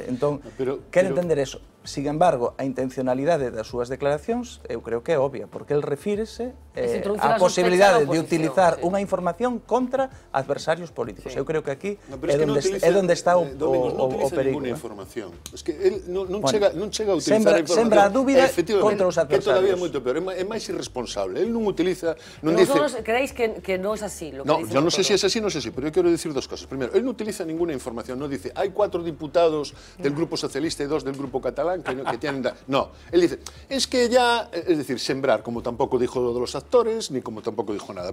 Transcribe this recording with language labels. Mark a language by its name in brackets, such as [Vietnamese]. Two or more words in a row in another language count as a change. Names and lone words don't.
[Galician] Entón, quero entender eso. [Spanish] Sin embargo, [Galician] a intencionalidade das súas declaracións eu creo que é obvia, porque el refírese a posibilidade de utilizar unha información contra adversarios políticos. Eu creo que aquí é onde está o perigo. Non utiliza ninguna información. [Spanish] Es que él [Galician] non chega a utilizar a información. Sembra a dúbida contra os adversarios. Que todavía é moito peor, é máis irresponsable. Él non utiliza... [Spanish] ¿Vosotros creéis que no es así? No, yo no sé si es así, no sé si, pero yo quiero decir dos cosas. Primero, él no utiliza ninguna información, no dice, hay 4 diputados del Grupo Socialista y 2 del Grupo Catalán que tienen... No, él dice, es que ya... Es decir, sembrar, como tampoco dijo lo de los actores, ni como tampoco dijo nada.